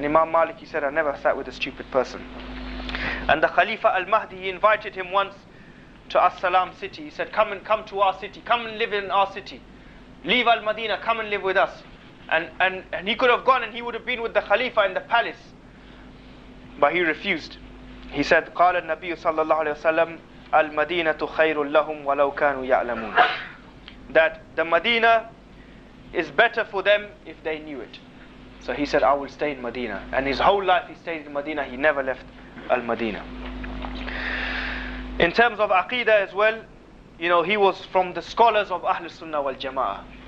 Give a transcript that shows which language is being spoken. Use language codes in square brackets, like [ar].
[en] And Imam Malik, he said, I never sat with a stupid person. And the Khalifa al-Mahdi, he invited him once to As-Salam city. He said, come to our city, come and live in our city. Leave Al-Madinah, come and live with us. And he could have gone and he would have been with the Khalifa in the palace. But he refused. He said, [ar] قال النبي صلى الله عليه وسلم المدينة خير لهم ولو كانوا يعلمون. [en] That the Medina is better for them if they knew it. So he said, I will stay in Medina. And his whole life he stayed in Medina. He never left Al-Madinah. In terms of Aqidah as well, he was from the scholars of Ahl Sunnah wal Jama'ah.